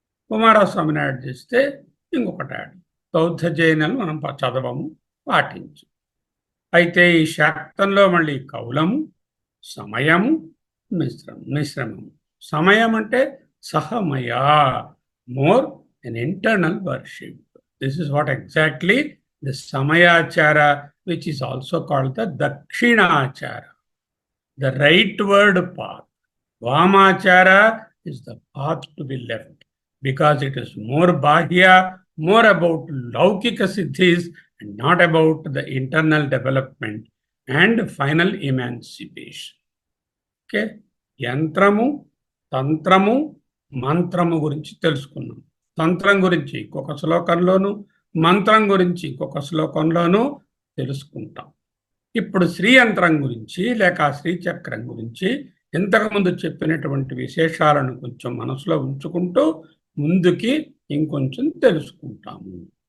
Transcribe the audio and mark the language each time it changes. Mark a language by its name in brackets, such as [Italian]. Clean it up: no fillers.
[Telugu] కుమారస్వామిని add చేస్తే ఇంకొకటి add. బౌద్ధ జైనలు మనం చదవము, పాటించు. అయితే ఈ శాక్తంలో మళ్ళీ కౌలము, సమయము, మిశ్రమము. సమయం అంటే సహమయా, more [English] an internal worship. This is what exactly the Samayachara, which is also called the Dakshinachara, the rightward path. Vamachara is the path to be left, because it is more bahya, more about laukika siddhis and not about the internal development and final emancipation. Okay? [Telugu] యంత్రము, తంత్రము, మంత్రము గురించి తెలుసుకున్నాం. తంత్రం గురించి ఇంకొక శ్లోకంలోను, మంత్రం గురించి ఇంకొక శ్లోకంలోనూ తెలుసుకుంటాం. ఇప్పుడు శ్రీయంత్రం గురించి లేక శ్రీచక్రం గురించి ఇంతకుముందు చెప్పినటువంటి విశేషాలను కొంచెం మనసులో ఉంచుకుంటూ ముందుకి ఇంకొంచెం తెలుసుకుంటాము.